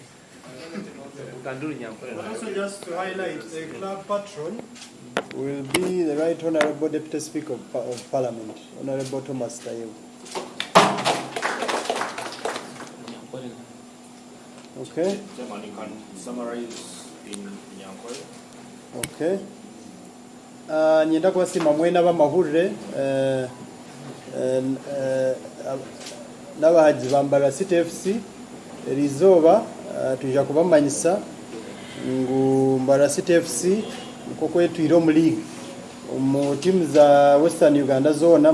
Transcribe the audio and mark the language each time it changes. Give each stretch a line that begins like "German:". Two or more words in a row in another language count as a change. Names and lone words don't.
English: Also, just to highlight, the club patron will be the Right Honorable Deputy Speaker of Parliament, Honorable Thomas Tayew. Okay. Chairman, you can summarize in Nyankole. Okay.
Nyankole: Nyenda kwasima mwena b'amahurire n'abahaji ba Mbarara City FC rizoba tujja kubamanyisa ngu Mbarara City FC uko kwetwire mu league mu team za Western Uganda zona.